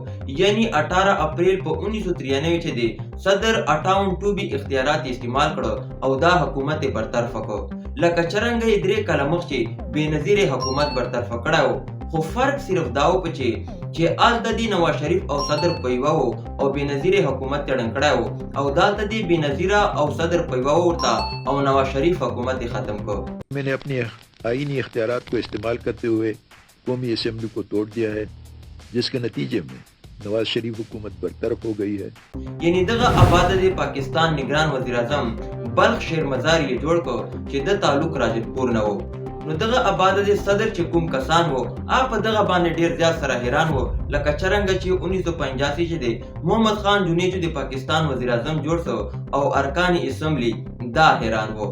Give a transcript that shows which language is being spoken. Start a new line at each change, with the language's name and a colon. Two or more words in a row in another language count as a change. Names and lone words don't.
Pashto: یعنی 18 اپریل په 1993 چې دی صدر 58 بي اختیارات استعمال کړو او دا حکومت یې برطرفه کړو لکه څرنګه یې 3 کاله مخکې بېنظیر حکومت برطرفه کړی و. خو فرق صرف دا و چې هلته د نواز شریف او صدر په یوه و او بېنظیر حکومت یې ړنګ کړی و او دلته د بېنظیره او صدر په یوه ورته او نواز شریف حکومت یې ختم کړ.
Urdu: میں نے اپنے آئینی اختیارات کو استعمال کرتے ہوئے قومی اسمبلی کو توڑ دیا ہے جس کے نتیجے میں نواز شریف حکومت برطرف ہو گئی ہے.
Pashto: یعنی دغه آباده د پاکستان نگران وزیر اعظم بلخ شیر مزار یې جوړ کړ چې د تعلق راجپور نه و. نو دغه آباده د صدر چې کوم کسان وو هغه په دغه باندې ډیر زیات سره حیران وو لکه څرنګه چې 1985 چې دی محمد خان جونیجو د پاکستان وزیر اعظم جوړ سو او ارکان اسمبلی دا حیران وو.